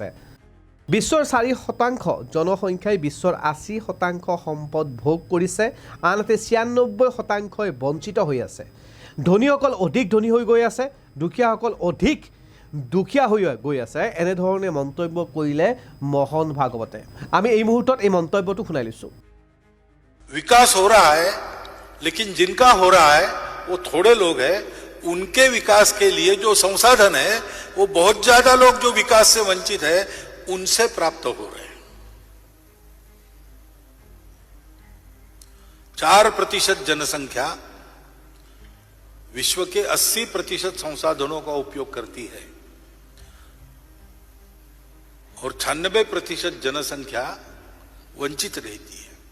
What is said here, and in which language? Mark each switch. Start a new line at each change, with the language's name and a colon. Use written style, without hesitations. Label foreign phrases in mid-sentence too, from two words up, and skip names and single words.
Assamese: বিশ্বৰ 4% জনসংখ্যাই বিশ্বৰ 80% সম্পদ ভোগ কৰিছে, আনহাতে 96% বঞ্চিত হৈ আছে। ধনীসকল অধিক ধনী হৈ গৈ আছে, দুখীয়াসকল অধিক দুখীয়া হৈ গৈ আছে, এনেধৰণে মন্তব্য কৰিলে মোহন ভাগৱতে। আমি এই মুহূৰ্তত এই মন্তব্যটো শুনাই লৈছোঁ।
Hindi: विकास हो रहा है, लेकिन जिनका हो रहा है वो थोड़े लोग हैं। उनके विकास के लिए जो संसाधन है वो बहुत ज्यादा लोग जो विकास से वंचित है उनसे प्राप्त हो रहे हैं। 4% जनसंख्या विश्व के 80% संसाधनों का उपयोग करती है, और 96% जनसंख्या वंचित रहती है।